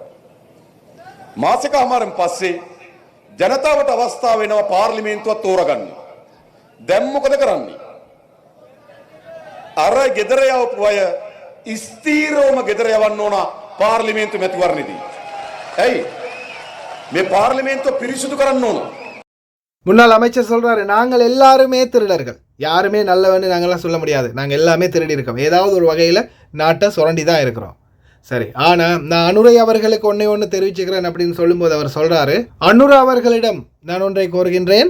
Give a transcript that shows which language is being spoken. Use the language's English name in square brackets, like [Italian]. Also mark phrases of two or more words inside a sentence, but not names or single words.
[Sinhala] මාසෙකමාරෙන් පස්සේ ජනතාවට අවස්ථාව වෙනවා පාර්ලිමේන්තුව තෝරගන්න. දැන් මොකද කරන්නේ? අර ගෙදර යවපු අය ස්ථීරවම ගෙදර යවන්න ඕන පාර්ලිමේන්තු මැතිවරණෙදී. ඇයි? මේ පාර්ලිමේන්තුව පිරිසිදු කරන්න ඕන. [Tamil] முன்னாள் அமைச்சர் சொல்கிறாரு, நாங்கள் எல்லாருமே திருடர்கள், யாருமே நல்லவன்னு நாங்கள்லாம் சொல்ல முடியாது, நாங்கள் எல்லாமே திருடி இருக்கோம், ஏதாவது ஒரு வகையில் நாட்டை சுரண்டி தான் இருக்கிறோம். சரி, ஆனால் நான் அனுரை அவர்களுக்கு ஒன்று தெரிவிச்சுக்கிறேன் அப்படின்னு சொல்லும்போது அவர் சொல்கிறாரு, அனுரா அவர்களிடம் நான் ஒன்றை கோருகின்றேன்.